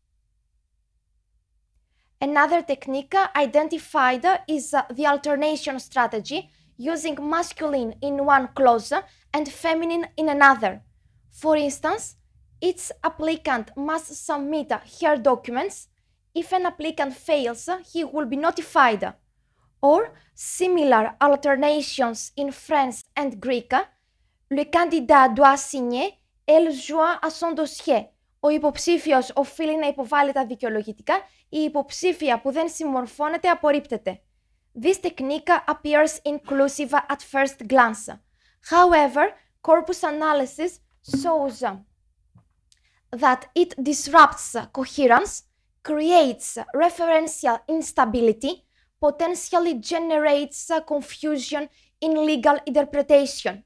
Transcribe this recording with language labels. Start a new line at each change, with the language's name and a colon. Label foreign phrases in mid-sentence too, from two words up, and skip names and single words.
English: Another technique identified is the alternation strategy, using masculine in one clause and feminine in another. For instance, each applicant must submit her documents. If an applicant fails, he will be notified. Or similar alternations in French and Greek,
French: le candidat doit signer, elle joint à son dossier.
Greek: Ο υποψήφιος οφείλει να υποβάλει τα δικαιολογητικά, η υποψήφια που δεν συμμορφώνεται απορρίπτεται.
English: This technique appears inclusive at first glance. However, corpus analysis shows that it disrupts coherence, creates referential instability, potentially generates confusion in legal interpretation.